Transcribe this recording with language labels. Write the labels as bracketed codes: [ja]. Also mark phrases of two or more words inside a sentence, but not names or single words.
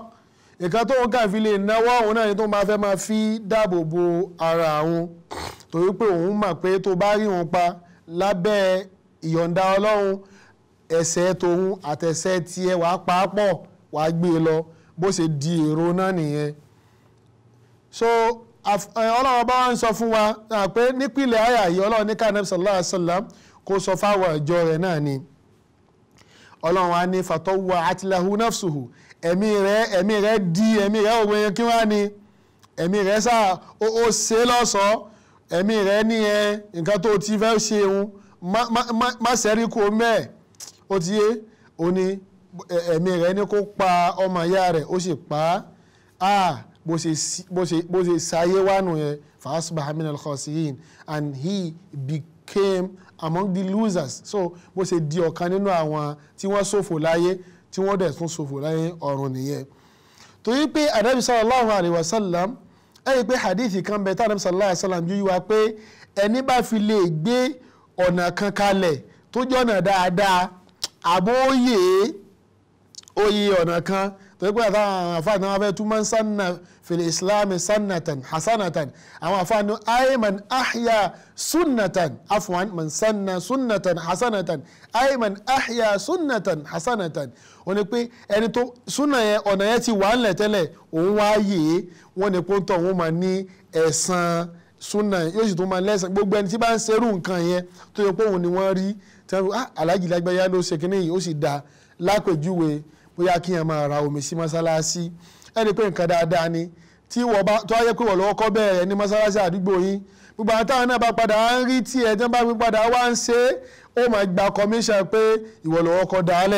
[yo] Nǹkan tó ń kàn fi lè náwó òun náà ni tó máa fẹ́ máa fi dáàbò bo ara òun, torí pé òun mọ̀ pé tó bá rí òun pa lábẹ́ ìyọ̀ǹda Ọlọ́run, ẹ̀ṣẹ̀ tòun àtẹ̀ṣẹ̀ tiẹ̀ wàá pa á pọ̀, wàá gbé e lọ, bó ṣe di èrò náà nìyẹn. So Ọlọ́run bá wọn sọ fún wa pé nípìnlẹ̀ àyà yìí Ọlọ́run ní ká Ànábì [ar] صلى الله عليه وسلم [yo] kó sọ fáwọn ìjọ rẹ̀ náà ni. Ọlọ́run á ní [ar] فطوعت له نفسه, [yo] ẹ̀mí rẹ̀ òwe kí wọ́n á ní ẹ̀mí rẹ̀ sá ó ṣe lọ́sọ̀ọ́, ẹ̀mí rẹ̀ ní nǹkan tó ti fẹ́ ṣe òun má sẹ́rí kó mẹ́ẹ̀, ó ti yé, ó ní ẹ̀mí rẹ̀ ní kó pa ọmọ ìyá rẹ̀, ó sì pa á. Bó ṣe ṣayé wá nù yẹn, [ar] فأصبح من الخاسرين, [en] and he became among the losers. [yo] So bó ṣe di ọ̀kan nínú àwọn tí wọ́n ṣòfò láyé tí wọ́n dẹ̀ tún ṣòfò láyé ọ̀run nìyẹn. Torí pé Ànábì [ar] صلى الله عليه وسلم, [yo] ẹ̀rí pé hadithi kan bẹ̀ tí Ànábì [ar] صلى الله عليه وسلم [yo] yíyí wa pé ẹni bá fi lè gbé ọ̀nà kan kalẹ̀ tó jẹ́ ọ̀nà dáadáa, àbó oyè ọ̀nà kan, torí pé àtàwọn àfáàní wọn fẹ́ tún [ar] من سن في الإسلام سنة حسنة, [yo] àwọn àfáàní [ar] أيمن أحيا سنة عفوا من سن سنة حسنة أيمن أحيا سنة حسنة. [yo] wọ́n ní pé ẹni tó súnà yẹn ọ̀nà yẹn ti wà ńlẹ̀ tẹ́lẹ̀, òun wá yè é, wọ́n ní pọ́ńtọ̀ òun máa ní ẹ̀san súnà yóò sì tún máa lẹ́san. Gbogbo ẹni tí bá ń ṣerú nǹkan yẹn tó yẹ pé òun ni wọ́n rí tí wọ́n alájì lágbáyà ló ṣe kínní yìí ó sì dá lápèjúwe bóyá kí yẹn máa ra omi sí mọ́sálásí, ẹni pé nǹkan dáadáa ni tí wọ́n bá tó wáyé pé wọ́n lọ́wọ́ kọ́ bẹ̀rẹ̀ ní mọ́sálásí àdúgbò yín, gbogbo àwọn táwọn náà bá padà ń rí tí ẹ̀ tí wọ́n bá fi padà wá ń ṣe é, ó máa gba commission pé ìwọ lọ́wọ́ kọ́ dálẹ̀.